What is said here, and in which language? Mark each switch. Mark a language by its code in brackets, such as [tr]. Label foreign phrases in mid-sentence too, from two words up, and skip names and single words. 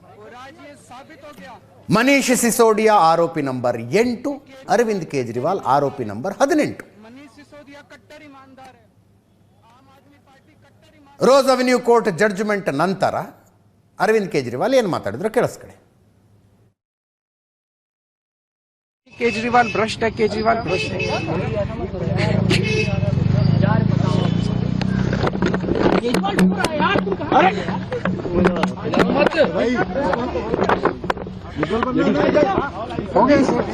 [kn] ಮನೀಶ್ ಸಿಸೋಡಿಯಾ ಆರೋಪಿ ನಂಬರ್ 8, ಅರವಿಂದ್ ಕೇಜ್ರಿವಾಲ್ ಆರೋಪಿ ನಂಬರ್ 18. ರೋಸ್ ಅವೆನ್ಯೂ ಕೋರ್ಟ್ ಜಡ್ಜ್ಮೆಂಟ್ ನಂತರ ಅರವಿಂದ್ ಕೇಜ್ರಿವಾಲ್ ಏನು ಮಾತಾಡಿದ್ರು ಕೇಳಿಸ್ಕೊಳ್ಳಿ. [hi] केजरीवाल भ्रष्ट है, केजरीवाल भ्रष्ट है. हो गए